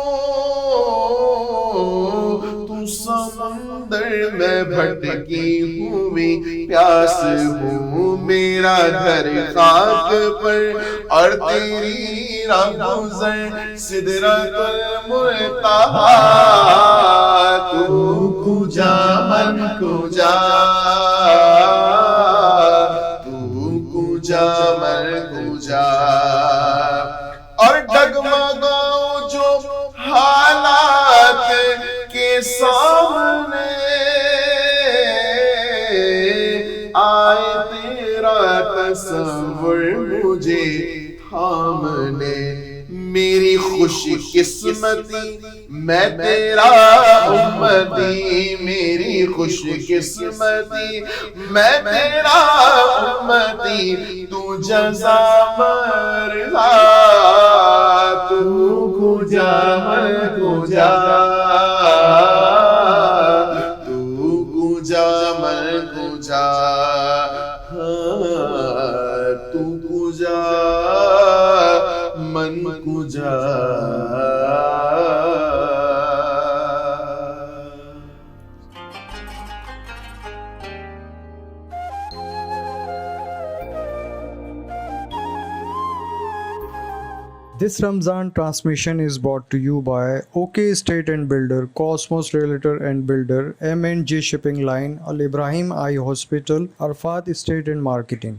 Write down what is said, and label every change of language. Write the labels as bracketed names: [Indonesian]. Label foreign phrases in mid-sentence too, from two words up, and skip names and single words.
[Urdu] تو سمندر میں بھٹکی ہوئی پیاس ہوں میرا گھر خاک پر اور تیری راہ گزر [Arabic] سدرۃ المنتہا [Persian] تو کجا من کجا تو کجا من کجا [Urdu] اور ڈگمگاؤں جو حالات کے سامنے آئے تیرا تصور مجھے تھامنے میری خوش قسمتی میں تیرا امتی میری خوش قسمتی میں تیرا امتی تو جزا مرضا [Persian] تو کجا مل کجا تو کجا مل کجا تو کجا من کجا [English] This Ramzan transmission is brought to you by OK Estate and Builder, Cosmos Realtor and Builder, M&J Shipping Line, Al Ibrahim Eye Hospital, Arfat Estate and Marketing.